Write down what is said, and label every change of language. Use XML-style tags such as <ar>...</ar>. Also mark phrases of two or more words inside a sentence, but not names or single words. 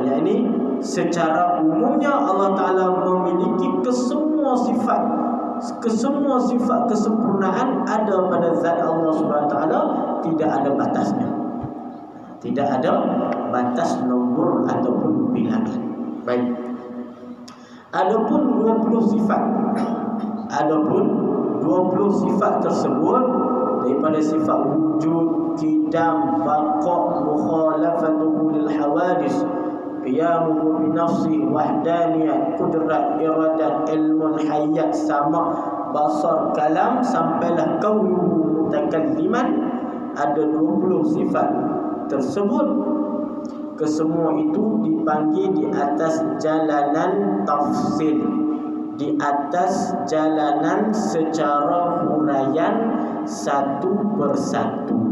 <ms>Yang ini secara umumnya Allah Ta'ala memiliki kesemua sifat kesempurnaan ada pada zat Allah SWT, tidak ada batasnya, tidak ada batas nombor ataupun bilangan. Baik. Adapun 20 sifat tersebut daripada sifat wujud, qidam, baqa',</ms> <ar>مخالفته للحوادث, قيامه بنفسه,</ar> <ms>wahdaniyat, qudrat, iradat, ilmun, hayat, sama', basar, kalam, sampailah</ms> <ar>كونه متكلما.</ar> <ms>Ada 20 sifat tersebut, kesemua itu dipanggil di atas jalanan tafsil, di atas jalanan secara huraian satu persatu.</ms>